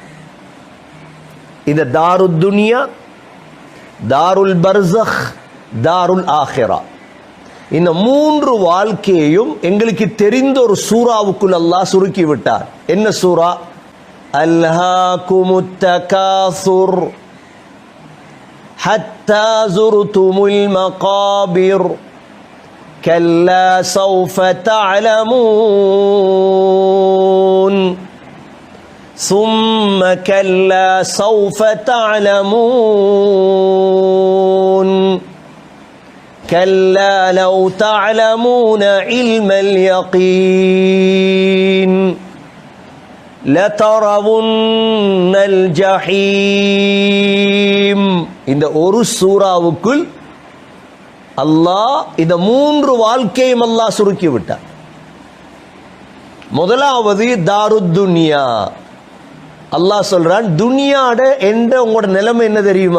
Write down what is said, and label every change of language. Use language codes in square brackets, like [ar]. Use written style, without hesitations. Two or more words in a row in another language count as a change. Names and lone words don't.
[ta] இந்த [ar] دار الدنيا, دار البرزخ, دار الآخرة, [ta] இந்த 3 வாழ்க்கையையும் எங்களுக்கு தெரிந்த ஒரு சூறாவுக்குள் அல்லாஹ் சுருக்கி விட்டார். என்ன சூரா? [ar] ألهاكم التكاثر حتى زرتم المقابر كلا سوف تعلمون ثم كلا سوف تعلمون كلا لو تعلمون علم اليقين لترون الجحيم. [ta] இந்த ஒரு சூறாவுக்குள் அல்லாஹ் இந்த 3 வாழ்க்கையும் அல்லாஹ் சுருக்கி விட்டார். முதலாவது [ar] دار الدنيا. [ta] அல்லாஹ் சொல்றான், துனியாட என்ற உங்களோட நிலைமை என்ன தெரியுமா?